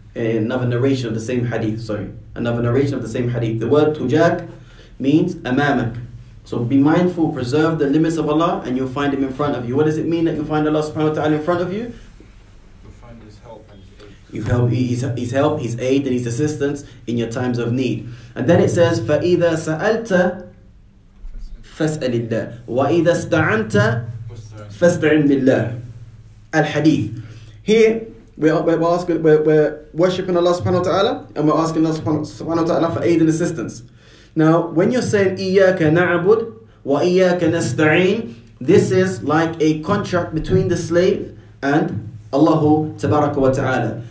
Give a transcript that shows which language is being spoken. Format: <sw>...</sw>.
<en>Another narration of the same hadith, Another narration of the same hadith. The word tujak means amamak. So be mindful, preserve the limits of Allah, and you'll find Him in front of you. What does it mean that you'll find Allah subhanahu wa ta'ala in front of you? You'll find His help and His aid. You help His help, His aid, and His assistance in your times of need. And then it says,</en> <ar>فَإِذَا سَأَلْتَ فَاسْأَلِ اللَّهِ وَإِذَا اسْتَعَنْتَ فَاسْتَعِنْ بِاللَّهِ. Al-Hadith.</ar> <en>Here, we're worshipping Allah subhanahu wa ta'ala, and we're asking Allah subhanahu wa ta'ala for aid and assistance. Now, when you're saying</en> <ar>إِيَّاكَ نَعْبُدْ وَإِيَّاكَ نَسْتَعِينَ,</ar> <en>this is like a contract between the slave and Allah Tabaraka wa Ta'ala.</en>